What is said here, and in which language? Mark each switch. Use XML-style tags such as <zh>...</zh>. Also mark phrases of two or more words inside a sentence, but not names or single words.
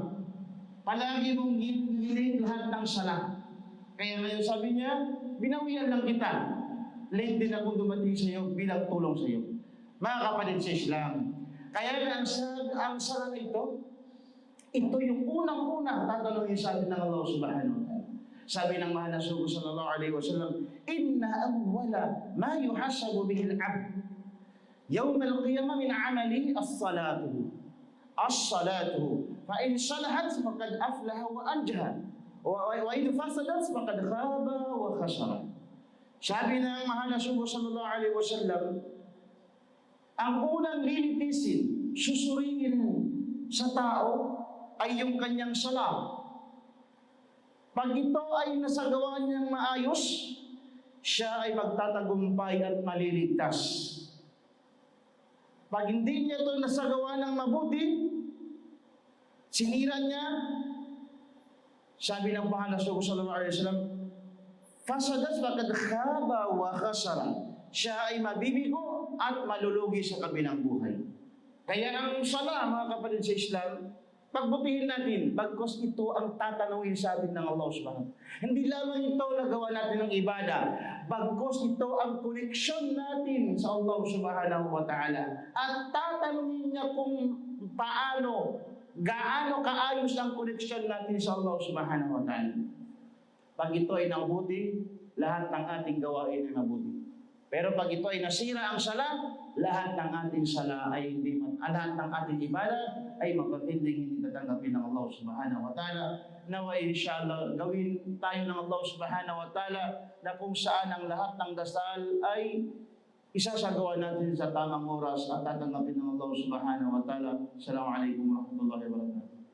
<tl>Palagi mong ginilate lahat ng sala. Kaya ngayon sabi niya, binawian lang kita. Late din ako dumating sa iyo bilang tulong sa iyo. Mga kapatid sa Islam. Kaya ang sala ito, ito yung unang-unang tatanungin sa atin ng Allah</tl> <ar>سبحانه وتعالى.</ar> <tl>Sabi ng mahal na</tl> <ar>Rasul صلى الله عليه وسلم إن أول ما يحاسب به العبد يوم القيامة من عمله الصلاة. As-salatu. فإن صلحت فقد أفلح وأنجح وإن فسدت فقد خاب وخسر.</ar> <tl>Sabi ng mahal na Rasul</tl> <ar>صلى الله عليه وسلم,</ar> <tl>ang unang lilitisin, susuriin sa tao ay yung kanyang sala. Pag ito ay nasagawa niyang maayos, siya ay magtatagumpay at maliligtas. Pag hindi niya ito nasagawa ng mabuti, sinira niya, sabi ng mahal na Rasul</tl> <ar>صلى الله عليه وسلم, فسدت فقد خاب وخسر.</ar> <tl>Siya ay mabibigo at malulugi sa kabilang buhay. Kaya ang sala, mga kapatid sa Islam, pagbutihin natin, bagkos ito ang tatanungin sa atin ng Allah subhanahu. Hindi lamang ito nagawa natin ng ibada, bagkos ito ang koneksyon natin sa Allah</tl> <ar>سبحانه وتعالى.</ar> <tl>At tatanungin niya kung gaano kaayos ang koneksyon natin sa Allah</tl> <ar>سبحانه وتعالى.</ar> <tl>Pag ito ay nabuti, lahat ng ating gawain ay nabuti. Pero pag ito ay nasira ang sala, lahat ng ating sala ay lahat ng ating ibada ay magpapinding hindi tatanggapin ng Allah</tl> <ar>سبحانه وتعالى.</ar> <tl>Nawa inshallah gawin tayo ng Allah</tl> <ar>سبحانه وتعالى</ar> <tl>na kung saan ang lahat ng dasal ay isasagawa natin sa tamang oras at tatanggapin ng Allah</tl> <ar>سبحانه وتعالى. السلام عليكم ورحمة الله وبركاته.</ar>